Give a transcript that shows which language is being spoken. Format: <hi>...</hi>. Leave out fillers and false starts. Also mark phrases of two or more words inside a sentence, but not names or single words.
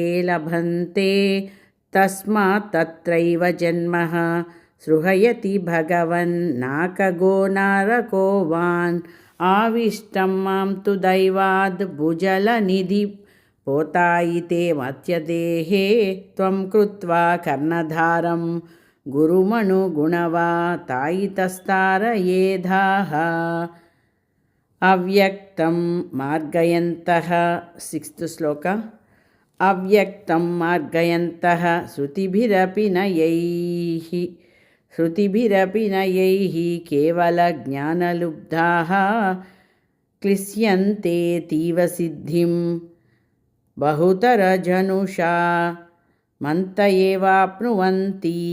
<sa>లభంతే తస్మాత్ తత్రైవ జన్మః సృహయతి భగవన్ నాకగో నారకోవాన్ ఆవిష్టం మాం తు దైవాద్ భుజలనిధి పోతాయితే మత్యదేహే త్వం కృత్వా కర్ణధారం గురుమనుగుణవా తాయితస్తారయేధాః अव्यक्तं मार्गयन्तः सिक्स्त् श्लोक अव्यक्तं मार्गयन्तः श्रुतिभिरपि नयैः केवलज्ञानलुब्धाः क्लिश्यन्तेऽतीव सिद्धिं बहुतरजनुषा मन्त एवाप्नुवन्ति</sa>